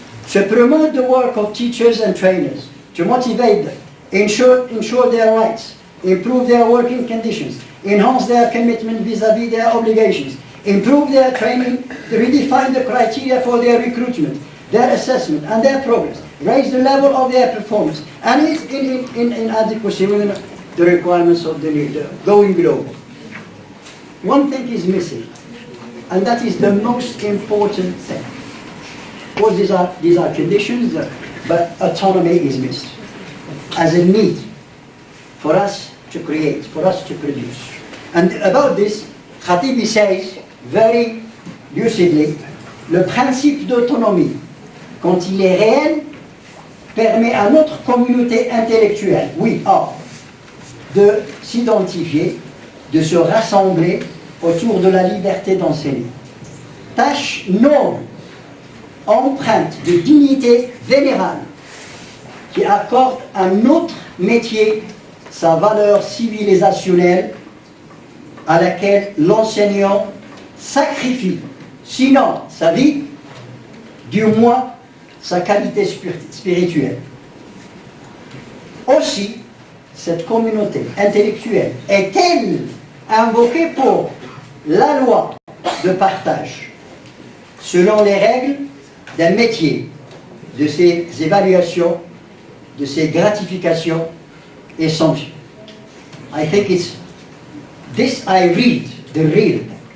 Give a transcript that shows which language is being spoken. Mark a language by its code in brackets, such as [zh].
[en] To promote the work of teachers and trainers, to motivate them, ensure their rights, improve their working conditions, enhance their commitment vis-à-vis their obligations, improve their training, redefine the criteria for their recruitment, their assessment and their progress, raise the level of their performance, and it's in adequacy within the requirements of the leader, going global. One thing is missing, and that is the most important thing. Of course, these are conditions, but autonomy is missed as a need for us to create, for us to produce. And about this, Khatibi says very lucidly, [fr] le principe d'autonomie, quand il est réel, permet à notre communauté intellectuelle, [en] we are, [fr] de s'identifier, de se rassembler autour de la liberté d'enseigner. Tâche noble, empreinte de dignité vénérable, qui accorde à notre métier sa valeur civilisationnelle à laquelle l'enseignant sacrifie, sinon sa vie, du moins sa qualité spirituelle. Aussi, cette communauté intellectuelle est-elle invoquée pour la loi de partage, selon les règles d'un métier, de ses évaluations, de ses gratifications et sanctions. [en] I think it's this I read, the real.